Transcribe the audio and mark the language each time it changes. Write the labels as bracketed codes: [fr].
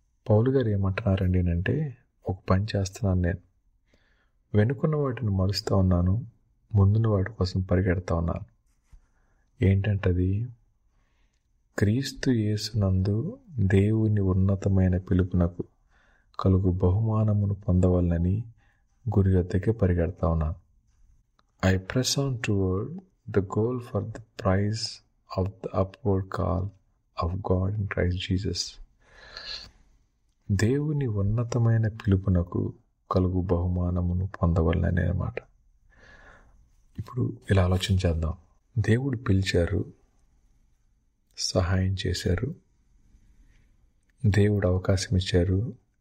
[te] పౌలు గారు ఏమంటున్నారండి అంటే, ఒక పని చేస్తున్నాను, నేను వెనుకున్న వాటిని మరుస్తూ ఉన్నాను, ముందున్న వాటి కోసం పరిగెడతా ఉన్నాను. ఏంటంటది? క్రీస్తు యేసునందు దేవుని ఉన్నతమైన పిలుపునకు కలుగు బహుమానమును పొందవలనని గురి వద్దకే పరిగెడతా ఉన్నాను. [en] I press on toward the goal for the prize of the upward call of God in Christ Jesus. [te] దేవుని ఉన్నతమైన పిలుపునకు కలుగు బహుమానమును పొందవలననే అన్నమాట. ఇప్పుడు ఇలా ఆలోచించేద్దాం. దేవుడు పిలిచారు, సహాయం చేశారు, దేవుడు అవకాశం ఇచ్చారు.